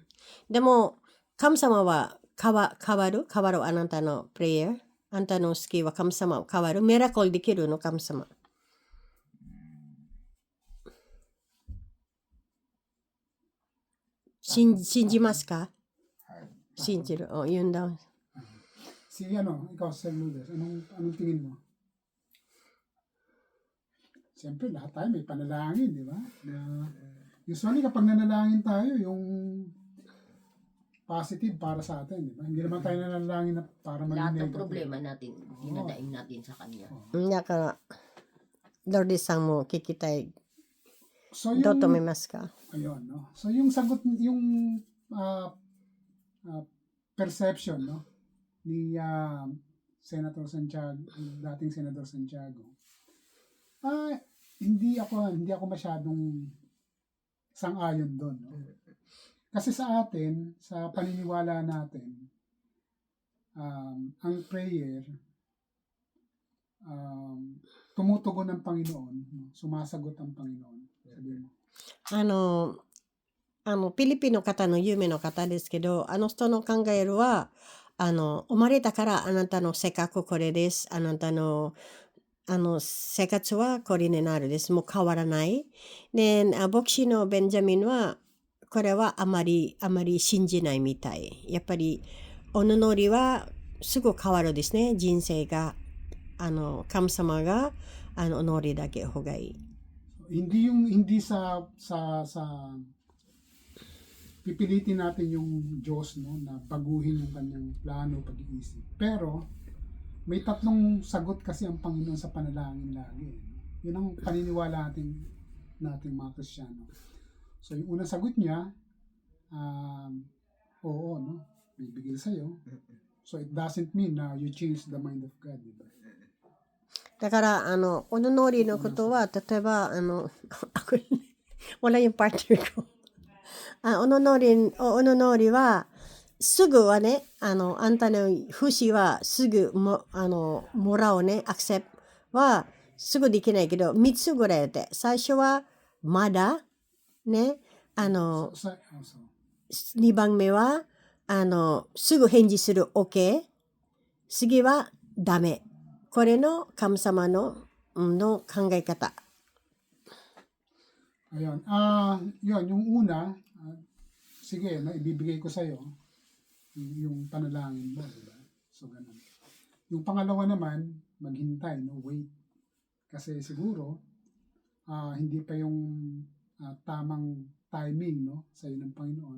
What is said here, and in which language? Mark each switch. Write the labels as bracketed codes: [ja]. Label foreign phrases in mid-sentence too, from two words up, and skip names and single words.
[ja] でも、神様は変わるあなたのプレイヤー。あなたの好きは神様変わる。ミラクルできるの神様。信じますか？はい。信じる。お、 [tl] yun daw. Si ikaw Sir Lourdes, anong tingin mo? Siyempre, lahat tayo may panalangin, di ba? Usually, kapag nanalangin tayo, yung positive para sa atin, di ba? Hindi naman tayo nanalangin na para maging Lahat ng negative. problema natin, dinadaing natin sa kanya. [ja] だから、ロルディさんも聞きたい。 So, どうと思いますか？ [tl] ayun, no? So, yung sagot, yung perception, no? Ni Senator Santiago, dating Senator Santiago. Hindi ako masyadong sang-ayon doon, no? Kasi sa atin, sa paniniwala natin, ang prayer, tumutugon ng Panginoon, no? Sumasagot ang Panginoon. Sabi mo. [ja] フィリピンの方の有名な方ですけど、あの人の考えるは、生まれたからあなたの性格これです。あなたの生活はこれになるです。もう変わらない。で、牧師のベンジャミンは、これはあまり信じないみたい。やっぱり、お祈りはすぐ変わるですね。人生が。神様が、お祈りだけ方がいい。 [tl] Hindi sa pipilitin natin yung Diyos, no, na baguhin yung kanyang plano, pag-iisip. Pero may tatlong sagot kasi ang Panginoon sa panalangin lagi. Yun ang paniniwala nating mga Kristiyano. So yung unang sagot niya, oo, no, bibigay sa'yo. [en] So it doesn't mean na you change the mind of God, [tl] diba? [ja] だから、お祈りのことは、例えば、 [tl] wala yung partner ko. [ja] お祈りは、すぐはね、あんたの節はすぐもらうね、アクセプはすぐできないけど、3つぐらいで、最初はまだ、ね、2番目は、すぐ返事する OK。次はダメ。これの神様の考え方。 [tl] Ayun. Yun, yung una, sige, no, ibibigay ko sa'yo yung panalangin mo, diba? So, ganun. Yung pangalawa naman, maghintay, no, wait. Kasi siguro, hindi pa yung tamang timing, no, sa'yo ng Panginoon.